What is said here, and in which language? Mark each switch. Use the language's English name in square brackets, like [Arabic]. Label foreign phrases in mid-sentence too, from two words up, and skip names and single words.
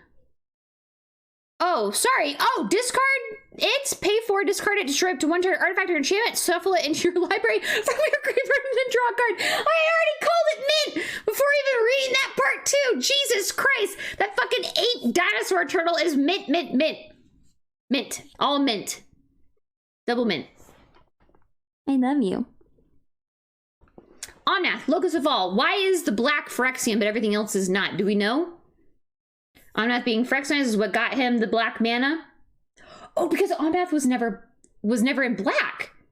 [English] Oh, sorry. Oh, discard it, pay for it, discard it, destroy up to 1 turn artifact or enchantment, shuffle it into your library from your graveyard and then draw a card. I already called it mint before even reading that part too. Jesus Christ. That fucking 8 dinosaur turtle is mint. Mint. All mint. Double mint. I love you. Omnath, Locust of All. Why is the black Phyrexian but everything else is not? Do we know? Omnath being Phyrexianized is what got him the black mana. Oh, because Omnath was never in black.